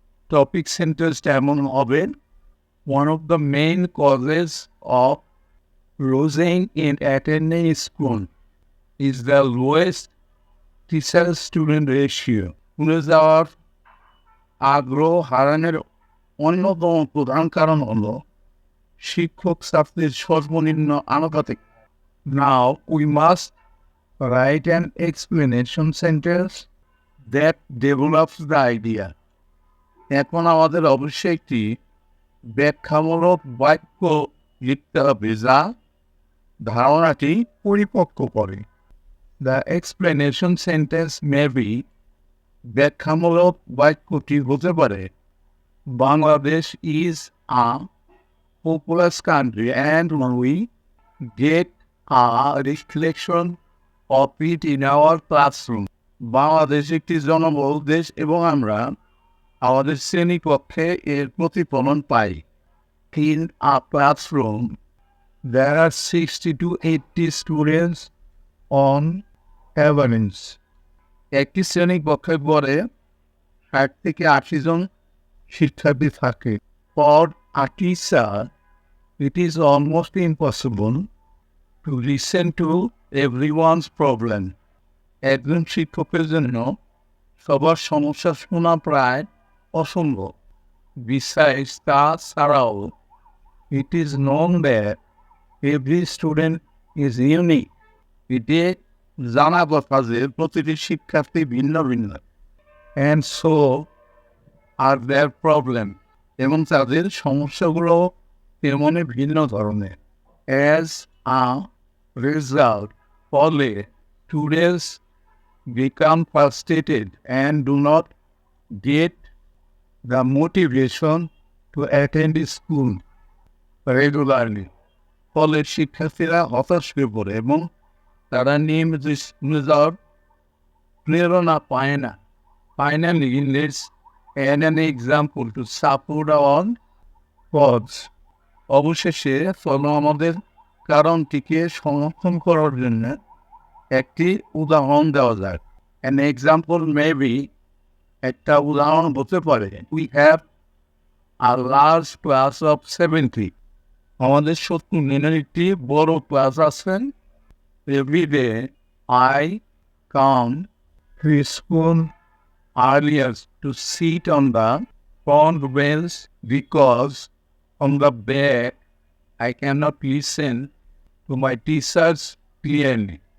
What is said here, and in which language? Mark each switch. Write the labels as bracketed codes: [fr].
[bn] Topic সেন্টেন্সটা এমন হবে, [en] one of the main causes of losing in attending school is the lowest teacher-student ratio. [bn] স্কুলে যাওয়ার আগ্রহ হারানোর অন্যতম প্রধান কারণ হলো শিক্ষক ছাত্রের সর্বনিম্ন আনুপাতিক। [en] Now we must write an explanation sentence that develops the idea. [bn] এখন আমাদের অবশ্যই একটি ব্যাখ্যামূলক বাক্য লিখতে হবে যা ধারণাটি পরিপক্ক করে। [en] The explanation sentence may be, [bn] ব্যাখ্যামূলক বাক্যটি হতে পারে, [en] Bangladesh is a populous country and we get a reflection of it in our classroom. [bn] Bangladesh একটি জনবহুল দেশ এবং আমরা আমাদের শ্রেণীকক্ষে এর প্রতিফলন পাই। [en] In a classroom, there are 60 to 80 students on average. [bn] একটি শ্রেণীকক্ষে পড়ে 60 থেকে 80 জন শিক্ষার্থী থাকে। [en] For a teacher, it is almost impossible to listen to everyone's problem. [bn] একজন শিক্ষকের জন্য সবার সমস্যা শোনা প্রায় অসম্ভব। [en] Besides, [bn] তাছাড়াও [en] it is known that every student is unique. [bn] এটি জানা কথা যে প্রতিটি শিক্ষার্থী ভিন্ন ভিন্ন। [en] And so are their problem. [bn] এবং তাদের সমস্যাগুলো তেমনই ভিন্ন ধরনের। [en] As a result, [bn] ফলে [en] students become frustrated and do not get the motivation to attend school regularly. [bn] ফলে শিক্ষার্থীরা হতাশ হয়ে পড়ে এবং তারা নিয়মিত স্কুলে যাওয়ার প্রেরণা পায় না। [en] Finally, let's add an example to support our cause. [bn] অবশেষে চলো আমাদের কারণটিকে সমর্থন করার জন্য একটি উদাহরণ দেওয়া যায়। [en] An example may be, [bn] একটা উদাহরণ হতে পারে, [en] we have a large class of 70. [bn] আমাদের 70 জনের একটি বড় ক্লাস আছে। [en] Every day I come to school earlier to sit on the front bench because on the back I cannot listen to my teachers clearly.